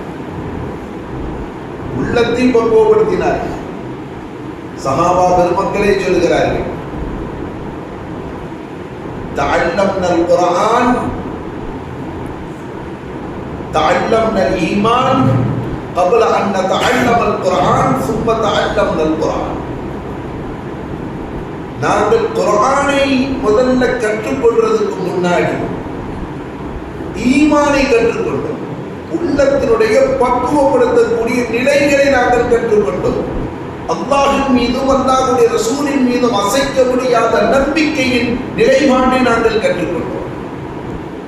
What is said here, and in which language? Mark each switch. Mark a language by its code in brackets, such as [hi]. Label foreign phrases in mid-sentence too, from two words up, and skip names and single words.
[ta] உள்ளத்தை பக்குவப்படுத்தினார்கள். சஹாபா பெருமக்களே சொல்கிறார்கள், [ar] تعلمنا القرآن تعلمنا الإيمان قبل أن نتعلم القرآن ثم تعلمنا القرآن. [ta] நாங்கள் குர்ஆனை முதல்ல கற்றுக்கொள்றதுக்கு முன்னாடி ஈமானை கற்றுக்கொண்டோம். உள்ளத்தினுடைய பக்குவப்படுத்தக்கூடிய நிலைகளை நாங்கள் கற்றுக்கொண்டோம். அல்லாஹ்வின் மீதும் அல்லாஹ்வுடைய ரசூலின் மீதும் அசைக்க முடியாத நம்பிக்கையின் நிலைப்பாட்டை நாங்கள் கற்றுக்கொண்டோம்.